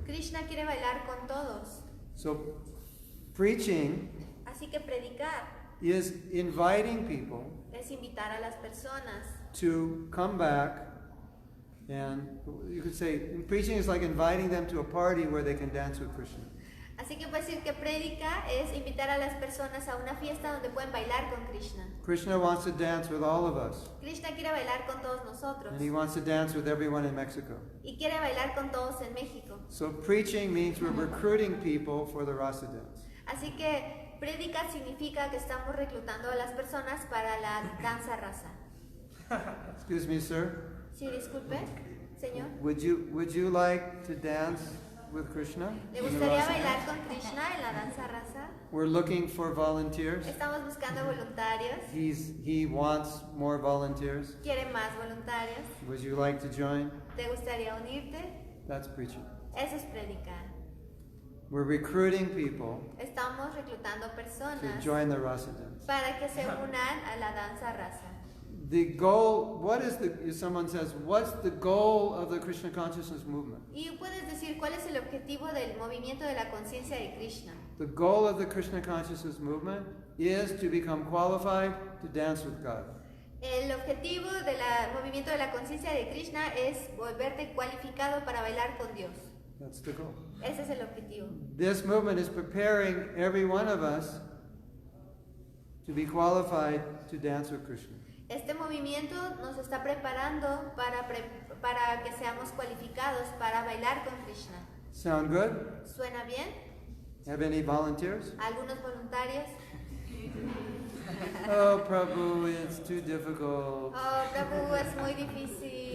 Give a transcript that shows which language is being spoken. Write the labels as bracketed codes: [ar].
[es] Krishna quiere bailar con todos. [en] So, preaching [es] Así que predicar [en] is inviting people [es] es invitar a las personas. [en] to come back, and you could say preaching is like inviting them to a party where they can dance with Krishna. [es] Así que puedes decir que prédica es invitar a las personas a una fiesta donde pueden bailar con Krishna. [en] Krishna wants to dance with all of us, [es] Krishna quiere bailar con todos nosotros [en] and he wants to dance with everyone in Mexico. [es] y quiere bailar con todos en México. [en] So preaching means we're recruiting people for the rasa dance. [es] Así que prédica significa que estamos reclutando a las personas para la danza rasa. [en] Excuse me, sir. [es] Sí, disculpe, señor. [en] Would you like to dance with Krishna? [es] ¿Le [en] in the [es] gustaría [en] rasa [es] bailar [en] dance? [es] con Krishna en la danza rasa? [en] We're looking for volunteers. [es] Estamos buscando voluntarios. [en] He wants more volunteers. [es] ¿Quiere más voluntarios? [en] Would you like to join? [es] ¿Te gustaría unirte? [en] That's preaching. [es] Eso es predicar. [en] We're recruiting people [es] Estamos reclutando [en] to [es] personas [en] join the rasa dance. [es] para que se unan a la danza rasa. [en] The goal, if someone says, what's the goal of the Krishna consciousness movement? [es] Y puedes decir cuál es el objetivo del movimiento de la conciencia de Krishna. [en] The goal of the Krishna consciousness movement is to become qualified to dance with God. [es] El objetivo del movimiento de la conciencia de Krishna es volverte cualificado para bailar con Dios. [en] That's the goal. [es] Ese es el objetivo. [en] This movement is preparing every one of us to be qualified to dance with Krishna. [es] Este movimiento nos está preparando para que seamos cualificados para bailar con Krishna. [en] Sound good? [es] ¿Suena bien? [en] Have any volunteers? [es] ¿Algunos voluntarios? [en] Oh, Prabhu, it's too difficult. [es] Oh, Prabhu, es muy difícil.